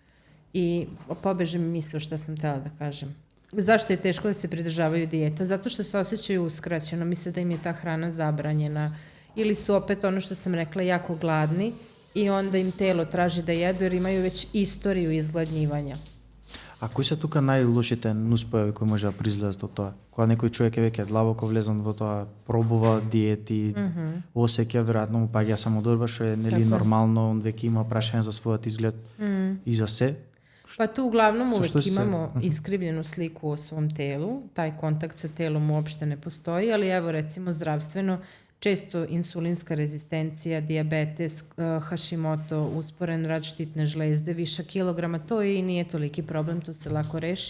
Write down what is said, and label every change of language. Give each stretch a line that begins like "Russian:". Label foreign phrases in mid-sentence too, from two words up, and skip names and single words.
Serbian: I pobeže mi misao šta sam htela da kažem. Zašto je teško da se pridržavaju dijeta? Zato što se osjećaju uskraćeno, misle da im je ta hrana zabranjena, ili su opet ono što sam rekla jako gladni i onda im telo traži da jedu jer imaju već istoriju izgladnjivanja.
Macedonian: А кои се тука најлошите нуспојави кои може да произлезат од тоа? Кога некој човек е веќе длабоко влезен во тоа, пробува диети, осеќа веројатно му паѓа самодорба, што е нели нормално, он веќе има прашање за својот изглед и за се.
Serbian: Pa tu uglavnom uvek
Macedonian: Što se-
Serbian: imamo iskrivljenu sliku o svom telu, taj kontakt sa telom uopšte ne postoji, ali evo recimo zdravstveno, često insulinska rezistencija, dijabetes, Hashimoto, usporen rad štitne žlezde, viša kilograma, to i nije toliki problem, to se lako reši.